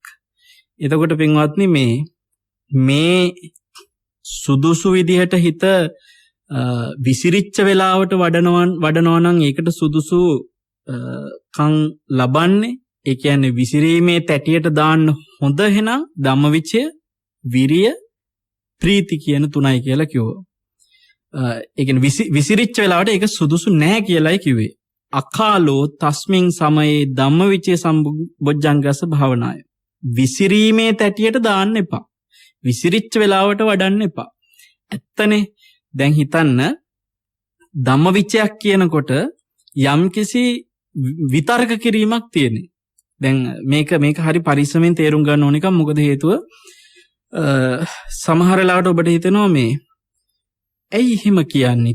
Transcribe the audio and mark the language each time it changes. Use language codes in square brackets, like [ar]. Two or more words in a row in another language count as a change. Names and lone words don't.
[si] එතකොට පින්වත්නි මේ සුදුසු විදිහට හිත විසිරිච්ච වෙලාවට වඩනවා නම් ඒකට සුදුසු කන් ලබන්නේ ඒ කියන්නේ විසිරීමේ තැටියට දාන්න හොඳ එහෙනම් ධම්මවිචය, විරිය, ප්‍රීති කියන තුනයි කියලා කිව්වා. ඒ කියන්නේ විසිරිච්ච වෙලාවට ඒක සුදුසු නැහැ කියලායි කිව්වේ. [pi] අකාලෝ තස්මින් සමයේ ධම්මවිචේ සම්බොජ්ජංගස්ස භාවනාය. [si] විසිරීමේ තැටියට දාන්න එපා. විසිරිච්ච වෙලාවට වඩන්න එපා. ඇත්තනේ දැන් හිතන්න ධම්මවිචයක් කියනකොට යම්කිසි විතර්ක කිරීමක් තියෙන්නේ. දැන් මේක හරි පරිස්සමෙන් තේරුම් ගන්න ඕන එකක්. මොකද හේතුව සමහර වෙලාවට ඔබට හිතෙනවා මේ ඇයි එහෙම කියන්නේ?